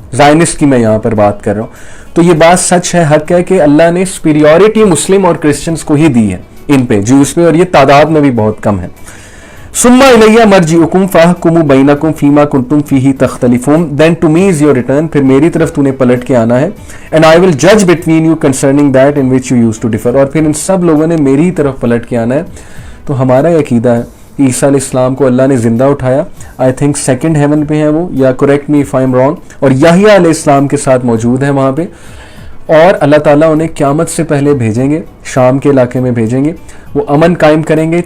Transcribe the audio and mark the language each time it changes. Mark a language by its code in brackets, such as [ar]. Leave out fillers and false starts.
[ur] زائنسٹ کی میں یہاں پر بات کر رہا ہوں. تو یہ بات سچ ہے, حق ہے کہ اللہ نے سپیریورٹی مسلم اور کرسچنز کو ہی دی ہے ان پہ, جوز پہ, اور یہ تعداد میں بھی بہت کم ہے. [ar] ثم الیہ مرجعکم فاحکم بینکم فیما کنتم فیہ تختلفون, [en] then to me is your return, [ur] پھر میری طرف تو نے پلٹ کے آنا ہے. [en] and I will judge between you concerning that in which you used to differ, [ur] اور پھر ان سب لوگوں نے میری طرف پلٹ کے آنا ہے. تو ہمارا یہ عقیدہ ہے عیسیٰ علیہ السلام کو اللہ نے زندہ اٹھایا, [en] I think second heaven [ur] پہ ہیں وہ, یا [en] correct me if I am wrong, [ur] اور یحییٰ علیہ السلام کے ساتھ موجود ہیں وہاں پہ. اور اللہ تعالیٰ انہیں قیامت سے پہلے بھیجیں گے, شام کے علاقے میں بھیجیں گے, وہ امن قائم کریں گے.